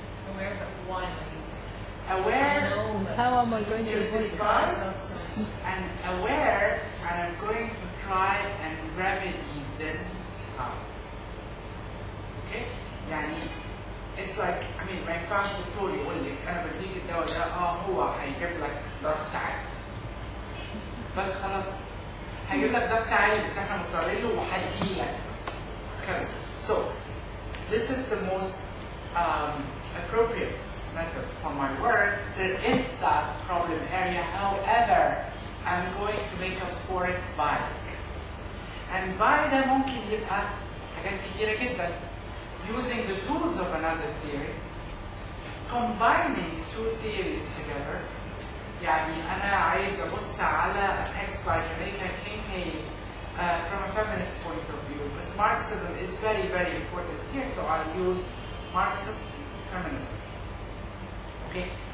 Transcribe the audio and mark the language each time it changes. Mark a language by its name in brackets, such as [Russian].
[English] Aware that why am I using this? Aware. No, How am I going to justify justify? and aware, and I'm going to try and remedy this how. Okay? [Arabic] يعني [English] it's like, I mean, [Arabic] ما ينفعش دكتور يقول لك أنا بديك الدواء ده هو هيجيب لك ضغط عالي. بس خلاص هيجيب لك ضغط عالي بس احنا مضطرين له وهيجي لك كذا. [English] So this is the most appropriate method for my work. There is that problem area, however, I'm going to make up for it by. And by [Arabic] ده ممكن يبقى حاجات كتيرة جدا. [English] Using the tools of another theory, combining two theories together. [Arabic] يعني أنا عايز أبص على [English] a text by Jamaica Kincaid from a feminist point of view. But Marxism is very, very important here, so I'll use Marxist feminism. Okay?